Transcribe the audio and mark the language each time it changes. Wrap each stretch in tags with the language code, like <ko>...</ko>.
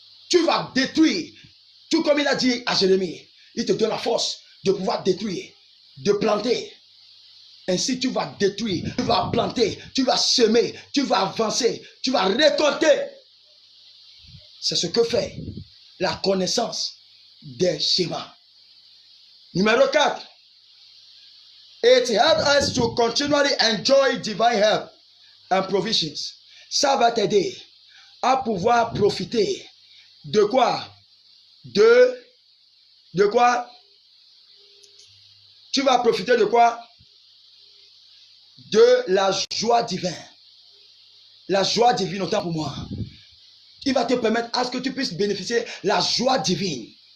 <fr>Tu vas détruire. Tout comme il a dit à Jérémie, il te donne la force de pouvoir détruire, de planter. Ainsi tu vas détruire, tu vas planter, tu vas semer, tu vas avancer, tu vas récolter. C'est ce que fait la connaissance des schémas. Numéro 4.</fr> <en>It helps us to continually enjoy divine help and provisions.</en> <fr>Ça va t'aider à pouvoir profiter de quoi? De quoi? Tu vas profiter de quoi? De la joie divine. La joie divine, autant pour moi. Il va te permettre à ce que tu puisses bénéficier de la joie divine.</fr>